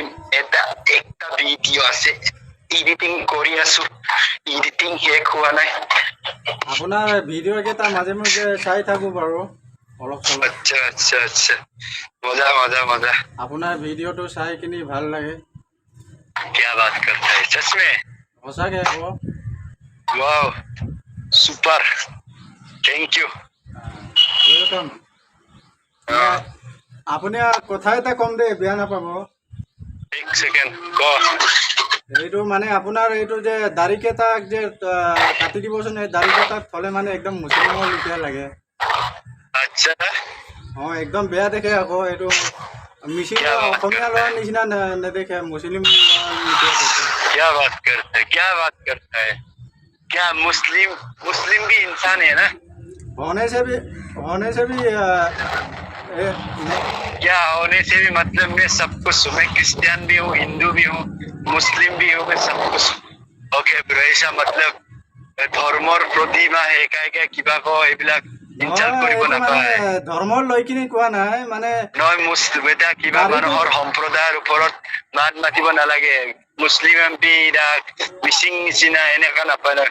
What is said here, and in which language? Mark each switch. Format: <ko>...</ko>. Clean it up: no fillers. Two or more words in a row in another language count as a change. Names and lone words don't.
<as>এটা ভিডিঅ' আছে, এডিটিং কৰি আছো, এডিটিং শেষ হোৱা নাই। আপোনাৰ ভিডিঅ' কেইটা মাজে মাজে চাই থাকো বাৰু, অলপ চলপ। আচ্ছা মজা। আপোনাৰ ভিডিঅ'টো চাই কিনি ভাল লাগে।</as> <hi>क्या बात करता है सच में?</hi> <as>সঁচাকৈ আকৌ।</as> <en>wow super, thank you.</en> <as>ৱেলকাম। আপুনি কথা এটা কম দেই, বেয়া নাপাব।</as> <hi>एक सेकेंड क</hi> <as>এইটো মানে আপোনাৰ এইটো যে দাড়ি কেইটাক যে কাটি দিবচোন, এই দাড়ি কেইটাক থ'লে মানে একদম মুছলিমৰ লিখিয়া লাগে।</as> <hi>अच्छा</hi> <as>একদম বেয়া দেখে আকৌ। এইটো মিচিং অসমীয়া ল'ৰাৰ নিচিনা নেদেখে, মুছলিম ল'ৰাৰ লিখিয়া দেখে।</as> <hi>क्या बात करता है क्या मुस्लिम भी इंसान है ना? होने से भी क्या होने से भी मतलब मैं सब कुछ हूँ, मैं क्रिश्चियन भी हूँ, हिंदू भी हूँ, मुस्लिम भी हूँ, मैं सब कुछ।</hi> <en>okay bro,</en> <hi>ऐसा मतलब</hi> <as>ধৰ্মৰ প্ৰতি বা একা কিবা এইবিলাক ইনচাল্ট কৰিব নাপায়। ধৰ্মৰ লৈ কিনি কোৱা নাই, মানে নহয় মুছলিম এটা কিবা মানুহৰ সম্প্ৰদায়ৰ ওপৰত মাত মাতিব নালাগে। মুছলিম এমপি মিচিং নিচিনা এনেকা নাপায় না।</as>